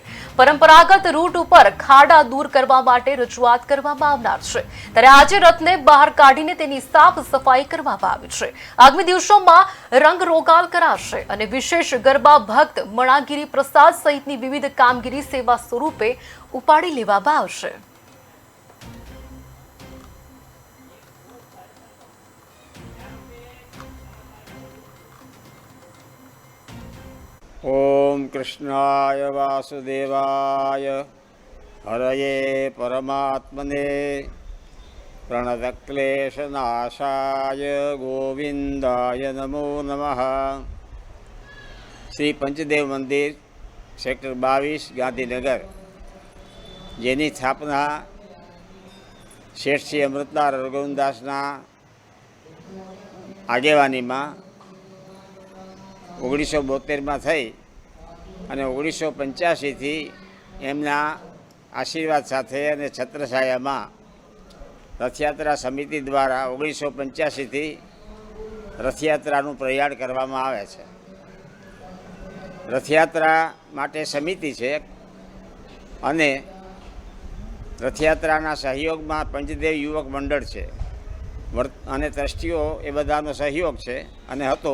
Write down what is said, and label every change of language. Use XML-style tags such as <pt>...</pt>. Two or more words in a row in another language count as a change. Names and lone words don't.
<gu>પરંપરાગત રૂટ ઉપર ખાડા દૂર કરવા માટે રજૂઆત કરવામાં આવનાર છે, ત્યારે આજે રથને બહાર કાઢીને તેની સાફ સફાઈ કરવામાં આવી છે। આગામી દિવસોમાં રંગરોગાલ કરાશે અને વિશેષ ગરબા ભક્ત મણાગીરી પ્રસાદ સહિતની વિવિધ કામગીરી સેવા સ્વરૂપે ઉપાડી લેવામાં આવશે।</gu> <sa>ओम कृष्णाय वासुदेवाय हरये परमात्मने प्रणतक्लेशनाशाय गोविंदाय नमो नमः।</sa> <gu>શ્રી પંચદેવ મંદિર સેક્ટર 22 ગાંધીનગર જેની સ્થાપના શેઠ શ્રી અમૃતલાલ રઘુવંશદાસના આગેવાની મેં 1972 મેં થઈ અને 1985 થી એમના આશીર્વાદ સાથે અને છત્રછાયા મેં રથયાત્રા સમિતિ દ્વારા 1985 થી રથયાત્રાનું પ્રયાણ કરવામાં આવે છે। રથયાત્રા માટે સમિતિ છે અને રથયાત્રાના સહયોગમાં પંચદેવ યુવક મંડળ છે અને ટ્રસ્ટીઓ એ બધાનો સહયોગ છે અને હતો।</gu>